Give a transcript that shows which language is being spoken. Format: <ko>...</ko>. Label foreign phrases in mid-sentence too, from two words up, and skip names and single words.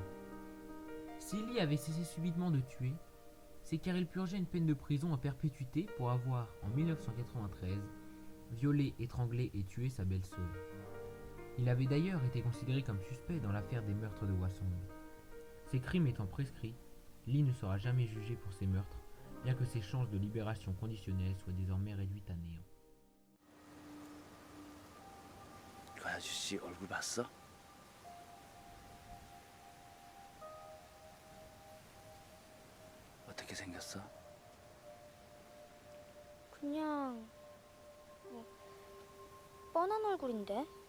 <fr>Si Lee avait cessé subitement de tuer, c'est car il purgeait une peine de prison à perpétuité pour avoir, en 1993, violé, étranglé et tué sa belle-sœur. Il avait d'ailleurs été considéré comme suspect dans l'affaire des meurtres de Hwasong. Ses crimes étant prescrits, Lee ne sera jamais jugé pour ces meurtres, bien que ses chances de libération conditionnelle soient désormais réduites à néant.</fr> <ko>그 아저씨 얼굴 봤어? 어떻게 생겼어? 그냥 뻔한 얼굴인데?</ko>